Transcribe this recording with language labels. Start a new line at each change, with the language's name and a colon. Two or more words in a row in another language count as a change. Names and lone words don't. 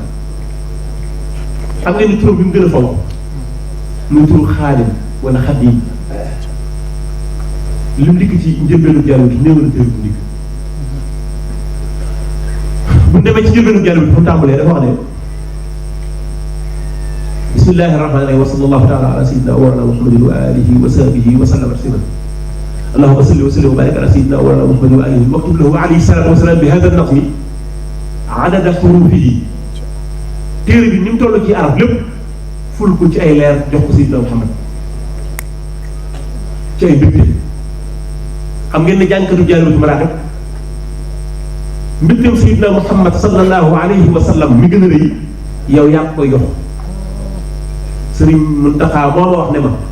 Wolof: xam ngeen ni turam bi mu gën a fonk muy turu Xaadim wala Xaadim li mu dikk ci njëlbeenu Jaalibatul néew na téere bu dikk bu demee ci njëlbeenu Jaalibatul fu mu tàmbalee dafa wax ne
Arabic: بسم الله الرحمن الرحيم وصلى الله تعالى على سيدنا ومولانا محمد وعلى آله وصحبه وسلم تسليما اللهم صل وسلم وبارك على سيدنا ومولانا محمد وعلى آله واكتب له عليه الصلاة والسلام بهذا النظم عدد حروفه
Wolof: téere bi ni mu toll ci arab lépp ful ko ci ay leer jox ko sayyidina Muhammad ci ay mbégte xam ngeen ne jànkatu Jaalibatul Maraaxib mbégteem sayyidina Muhammad
Arabic: صلى الله عليه وسلم
Wolof: mi gën a rëy yow yaa koy jox Sëriñ Muntaxa moo ma wax ne ma